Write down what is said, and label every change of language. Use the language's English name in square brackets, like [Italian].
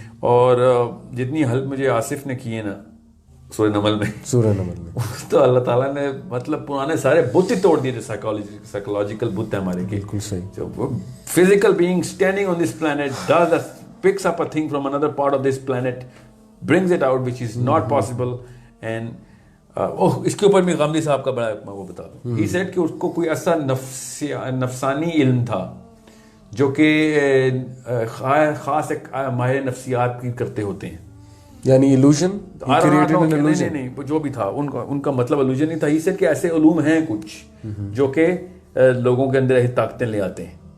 [Urdu] اور جتنی ہیلپ مجھے آصف نے کی ہے نا سورہ نمل میں تو اللہ تعالیٰ نے مطلب پرانے سارے بت ہی توڑ دیے. سائیکولوجیکل بت ہیں ہمارے, بالکل صحیح. [English] physical being standing on this planet picks up a thing from another part of this planet, brings it out which is not possible. [Urdu] And اس کے اوپر بھی غامدی صاحب کا بڑا وہ بتا دوں, [English] he said [Urdu] کہ اس کو کوئی ایسا نفسانی علم تھا جو کہ خاص ایک ماہر نفسیات کی کرتے ہوتے ہیں, یعنی illusion, نہیں جو بھی تھا ان کا مطلب illusion نہیں تھا. [English] he said [Urdu] کہ ایسے علوم ہیں کچھ جو کہ لوگوں کے اندر ایسی طاقتیں لے آتے ہیں.